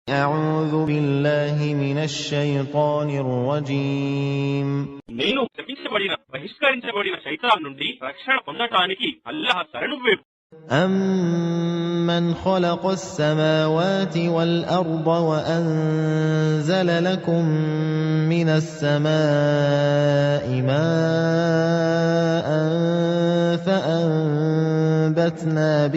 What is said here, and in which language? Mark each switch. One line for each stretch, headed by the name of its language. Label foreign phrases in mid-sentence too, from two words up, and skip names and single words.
Arabic: أعوذ بالله من الشيطان الرجيم
Telugu: నేను శపించబడిన బహిష్కరించబడిన శైతాన్ నుండి రక్షణ పొందటానికి అల్లాహ్ శరణు వేడు.
Arabic: أَمَّنْ خَلَقَ السَّمَاوَاتِ وَالْأَرْضَ وَأَنزَلَ لَكُم مِّنَ السَّمَاءِ مَاءً فَأَنبَتْنَا